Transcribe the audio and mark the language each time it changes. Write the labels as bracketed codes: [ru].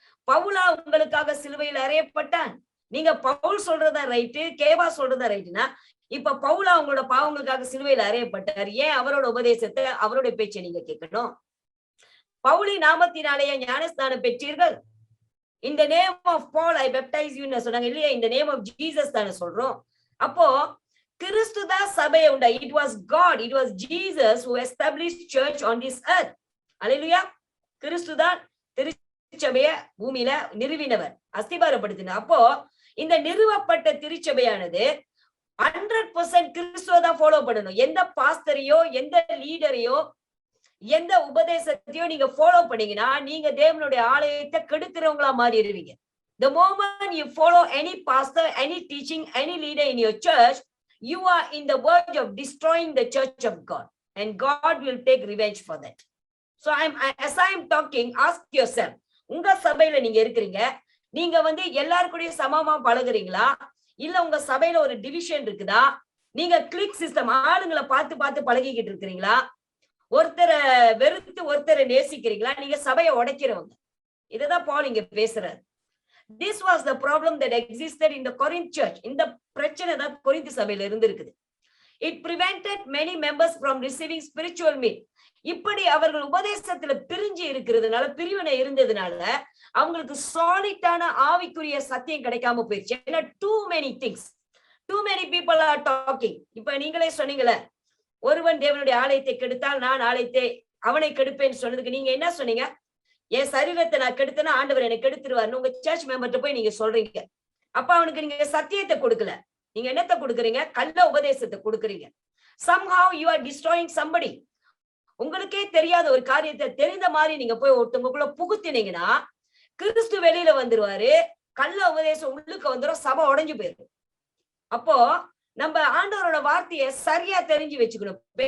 [ta] பவுலா உங்களுக்காக சிலுவையில் அறையப்பட்டான். நீங்க பவுல் சொல்றதா ரைட்டு, கேபா சொல்றதா ரைட்டுனா, இப்ப பவுலா உங்களோட பாவங்களுக்காக சிலுவையில் அறையப்பட்டார். ஏன் அவரோட உபதேசத்தை, அவருடைய பேச்சை நீங்க கேட்கணும்? பவுலி நாமத்தினாலேயே ஞானஸ்தானம் பெற்றீர்கள். [en] In the name of Paul I baptize you [ta] ன்னு சொன்னாங்க இல்லையா? [en] in the name of Jesus [ta] தானே சொல்றோம். அப்போ கிறிஸ்து தான் சபையை உண்டா. [en] It was God, it was Jesus who established church on this earth. Hallelujah. [ta] கிறிஸ்து தான் திருச்சபையை பூமியில நிறுவினவர், அஸ்திபாரப்படுத்தினார். அப்போ இந்த நிறுவப்பட்ட திருச்சபையானது 100% கிறிஸ்துவ தான் ஃபாலோ பண்ணணும். எந்த பாஸ்டரையோ எந்த லீடரையோ எந்த உபதேசத்தையோ நீங்க ஃபாலோ பண்ணீங்கன்னா நீங்க தேவனுடைய ஆலயத்தை கெடுக்கிறவங்களா மாறிடுவீங்க. [en] The moment you follow any pastor, any teaching, any leader in your church, you are in the verge of destroying the church of God, and God will take revenge for that. So as I am talking, ask yourself, [ta] உங்க சபையில நீங்க இருக்கிறீங்க, நீங்க எல்லாருக்கூடயும் சமமா பழகுறீங்களா, இல்ல உங்க சபையில ஒரு டிவிஷன் இருக்குதா? நீங்க கிளிக் சிஸ்டம் ஆளுங்களை பார்த்து பார்த்து பழகிக்கிட்டு இருக்கிறீங்களா? ஒருத்தரை வெறுத்து ஒருத்தரை நேசிக்கிறீங்களா? நீங்க சபையை உடைக்கிறவங்க. இததான் பால் இங்க பேசுறாரு. [en] This was the problem that existed in the Corinth church. [ta] இந்த பிரச்சனை தான் கொரிந்து சபையில இருந்திருக்குது. [en] It prevented many members from receiving spiritual meat. [ta] இப்படி அவர்கள் உபதேசத்துல பிரிஞ்சு இருக்கிறதுனால, பிரிவினை இருந்ததுனால அவங்களுக்கு சாலிட்டான ஆவிக்குரிய சத்தியம் கிடைக்காம போயிடுச்சு. [en] ஏன்னா too many things, too many people are talking. [ta] இப்ப நீங்களே சொன்னீங்களே, ஒருவன் தேவனுடைய ஆலயத்தை கெடுத்தால் நான் ஆலயத்தை அவனை கெடுப்பேன்னு சொன்னதுக்கு நீங்க என்ன சொன்னீங்க? என் சரீரத்தை நான் கெடுத்தேன்னா ஆண்டவர் என்னை கெடுத்துருவாருன்னு உங்க சர்ச் மெம்பர்ட்ட போய் நீங்க சொல்றீங்க. அப்ப அவனுக்கு நீங்க சத்தியத்தை கொடுக்கல. நீங்க என்னத்தை கொடுக்குறீங்க? கள்ள உபதேசத்தை கொடுக்குறீங்க. [en] somehow you are destroying somebody. [ta] உங்களுக்கே தெரியாத ஒரு காரியத்தை தெரிந்த மாதிரி நீங்க போய் ஒருத்தவங்களுக்குள்ள புகுத்தினீங்கன்னா கிறிஸ்து வெளியில வந்துருவாரு, கள்ள உபதேசம் உள்ளுக்கு வந்துடும், சபை உடைஞ்சு போயிடும். அப்போ நம்ம ஆண்டவரோட வார்த்தையை சரியா தெரிஞ்சு வச்சுக்கணும்.